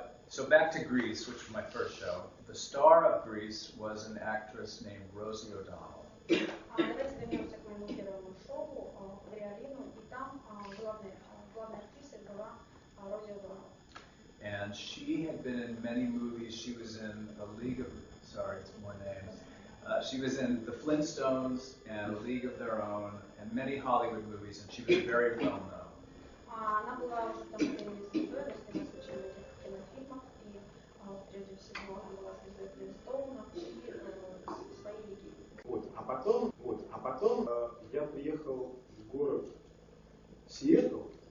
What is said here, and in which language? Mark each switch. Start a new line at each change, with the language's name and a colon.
English: So back to Grease, which was my first show. The star of Grease was an actress named Rosie O'Donnell.
Russian: Давайте вернемся к моему первому шоу в Риорину, и там главной актрисой была Рози О'Доннелл.
English: And she had been in many movies. She was in it's more names. She was in The Flintstones and A League of Their Own and many Hollywood movies, and she was very well known.
Russian: Она была уже там одной из звезд, снялась в очень многих кинофильмах, и прежде всего она была звездой Флинстоуна и своей лиги. А потом я приехал в город Сиэтл,